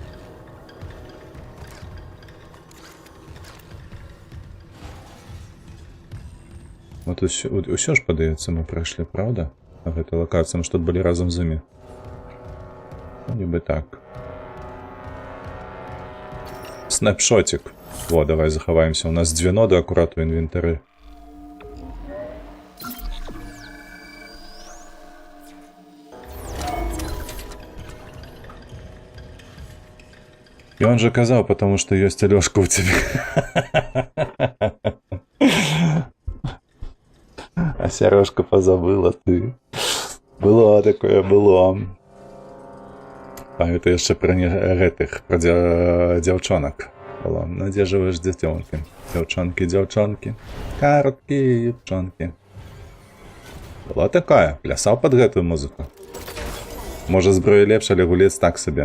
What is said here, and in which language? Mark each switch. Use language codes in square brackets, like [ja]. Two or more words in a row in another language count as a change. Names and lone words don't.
[be] Вот усё ж, падаецца, мы прайшлі, правда? А гэтай лакацыі, мы ж тут былі разам з імі. Ну, нібы так. Снапшотик. Во, давай захаваемся. У нас 2 ноды акурат у інвентары. [ru] И он же казал, потому что есть Алёшка у тебя. А Сережка позабыла ты. Было такое, было. [be] Памятаю яшчэ пра гэтых, пра дзяўчонак. Было. Ну, дзе ж вы ж дзяцёнкі? Дзяўчонкі, дзяўчонкі. Кароткі дзяўчонкі. Была такая. Плясаў пад гэтую музыку. Можа, зброя лепш, але гулец так сабе.